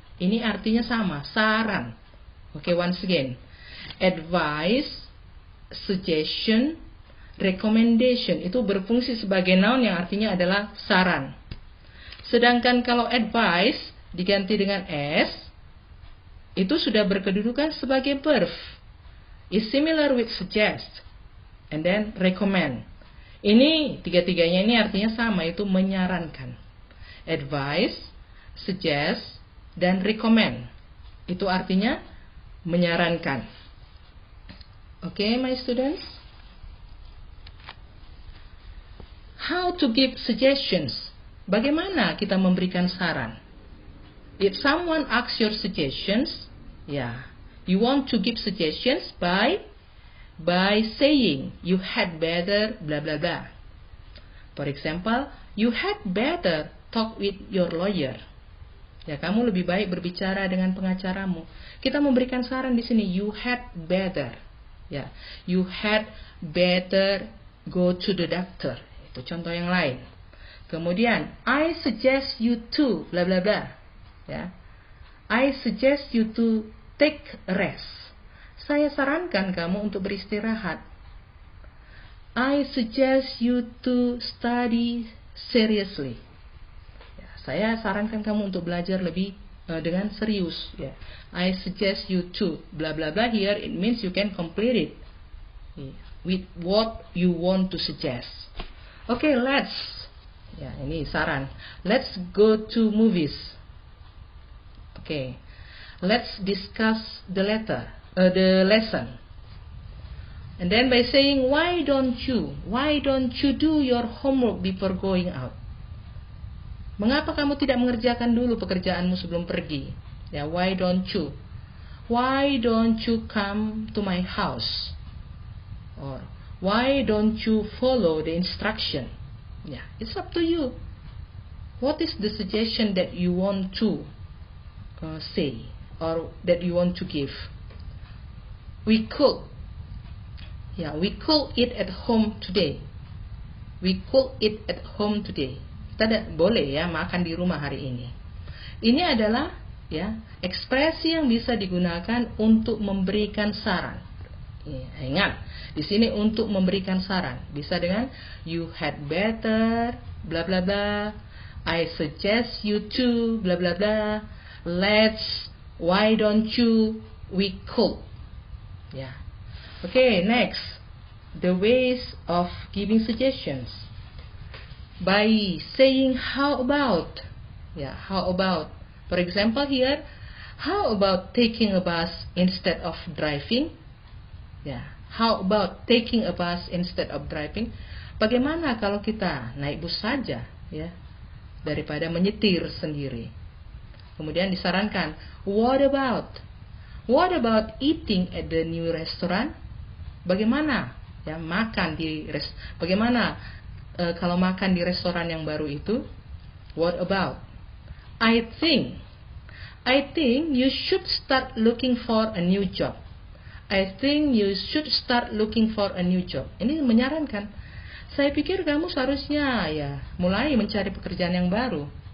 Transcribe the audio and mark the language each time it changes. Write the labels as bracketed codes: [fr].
[id] Ini artinya sama, saran. Oke, [en] once again, [id] advice, suggestion, recommendation itu berfungsi sebagai noun yang artinya adalah saran. Sedangkan kalau advice diganti dengan s, itu sudah berkedudukan sebagai verb. [en] Is similar with suggest and then recommend. [id] Ini tiga-tiganya ini artinya sama, itu menyarankan. Advice, suggest, dan recommend. Itu artinya menyarankan. [en] Okay, my students. How to give suggestions? [id] Bagaimana kita memberikan saran? [en] If someone asks your suggestions, you want to give suggestions by saying you had better blah blah blah. For example, you had better talk with your lawyer. [id] Ya, kamu lebih baik berbicara dengan pengacaramu. Kita memberikan saran di sini, [en] you had better. Ya, you had better go to the doctor. [id] Itu contoh yang lain. [en] Kemudian, I suggest you to blah blah blah. Ya, I suggest you to take a rest. [id] Saya sarankan kamu untuk beristirahat. [en] I suggest you to study seriously. [id] Ya, saya sarankan kamu untuk belajar lebih dengan serius. Ya. [en] I suggest you to blah blah blah. Here it means you can complete it with what you want to suggest. Okay, let's. [id] Ya, ini saran. [en] Let's go to movies. Okay, let's discuss the lesson. And then by saying, why don't you do your homework before going out? [id] Mengapa kamu tidak mengerjakan dulu pekerjaanmu sebelum pergi? [en] Ya, why don't you? Why don't you come to my house? Or why don't you follow the instruction? Ya, it's up to you. What is the suggestion that you want to say or that you want to give? We could eat at home today. We could eat at home today. [id] Kita boleh ya makan di rumah hari ini. Ini adalah ya ekspresi yang bisa digunakan untuk memberikan saran. Ya, ingat, di sini untuk memberikan saran bisa dengan [en] you had better bla bla bla. I suggest you to bla bla bla. Let's, why don't you, we could. Ya. Okay, next. The ways of giving suggestions. By saying how about. Ya, how about. For example here, how about taking a bus instead of driving? Ya, how about taking a bus instead of driving? [id] Bagaimana kalau kita naik bus saja, ya, daripada menyetir sendiri? Kemudian disarankan, [en] what about eating at the new restaurant? [id] Bagaimana ya makan bagaimana kalau makan di restoran yang baru itu? [en] What about? I think you should start looking for a new job. I think you should start looking for a new job. [id] Ini menyarankan. Saya pikir kamu seharusnya ya mulai mencari pekerjaan yang baru.